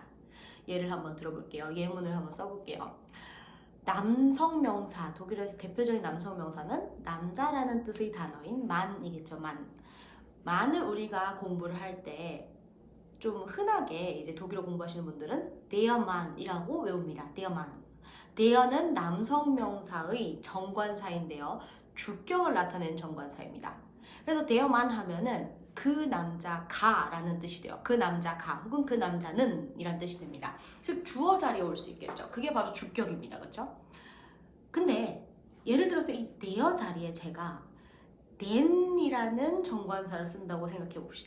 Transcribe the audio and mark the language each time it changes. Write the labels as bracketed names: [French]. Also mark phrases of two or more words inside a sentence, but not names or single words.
[Korean] 예를 한번 들어볼게요. 예문을 한번 써볼게요. 남성명사, 독일어에서 대표적인 남성명사는 남자라는 뜻의 단어인 만이겠죠. 만을 우리가 공부를 할 때 좀 흔하게 이제 독일어 공부하시는 분들은 [German] der Mann [Korean] 이라고 외웁니다. [German] der Mann. [Korean] der는 남성명사의 정관사인데요. 주격을 나타내는 정관사입니다. 그래서 [German] der Mann [Korean] 하면은 그 남자가라는 뜻이 돼요. 그 남자가 혹은 그 남자는 이란 뜻이 됩니다. 즉 주어 자리에 올 수 있겠죠. 그게 바로 주격입니다. 그렇죠? 근데 예를 들어서 이 der 자리에 제가 den이라는 정관사를 쓴다고 생각해 봅시다.